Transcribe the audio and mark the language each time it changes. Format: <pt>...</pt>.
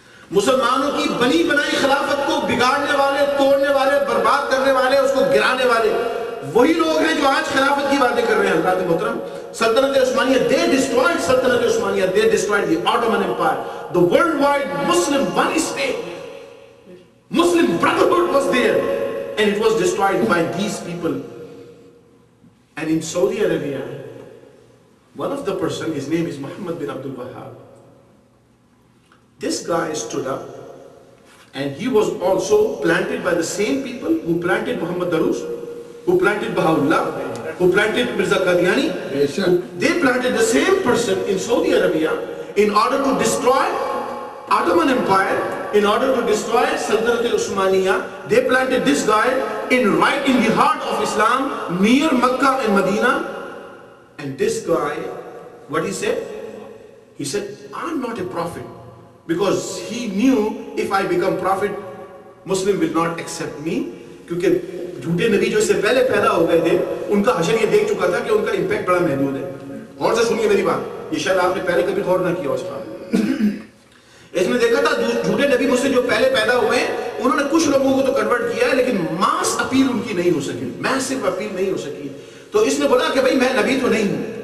<ur>مسلمانوں کی بنی بنائی خلافت کو بگاڑنے والے، توڑنے والے، برباد کرنے والے، اس کو گرانے والے وہی لوگ ہیں جو آج خلافت کی باتیں کر رہے ہیں۔ حضرات محترم، سلطنت عثمانیہ،</ur> <en>they destroyed سلطنت عثمانیہ، they destroyed the Ottoman Empire, the worldwide Muslim one state, Muslim brotherhood was there, and it was destroyed by these people. And in Saudi Arabia, one of the person, his name is Muhammad bin Abdul Wahhab. This guy stood up, and he was also planted by the same people who planted Muhammad Darus, who planted Baha'u'llah, who planted Mirza Qadiani. They planted the same person in Saudi Arabia in order to destroy Ottoman Empire, in order to destroy Sultanate Usmaniyya. They planted this guy right in the heart of Islam, near Makkah and Medina. And this guy, what he said? He said, I'm not a prophet. Because he knew if I become prophet, Muslim will not accept me.</en> <ur>کیونکہ جھوٹے نبی جو اس سے پہلے پیدا ہو گئے تھے، ان کا حشر یہ دیکھ چکا تھا کہ ان کا امپیکٹ بڑا محدود ہے۔ غور سے سنیے میری بات، یہ شاید آپ نے پہلے کبھی غور نہ کیا اس پر۔ اس نے دیکھا تھا جھوٹے نبی مجھ سے جو پہلے پیدا ہوئے ہیں، انہوں نے کچھ لوگوں کو تو کنورٹ کیا ہے لیکن ماس اپیل ان کی نہیں ہو سکی، میسو اپیل نہیں ہو سکی۔ تو اس نے بولا کہ بھئی میں نبی تو نہیں ہوں،</ur>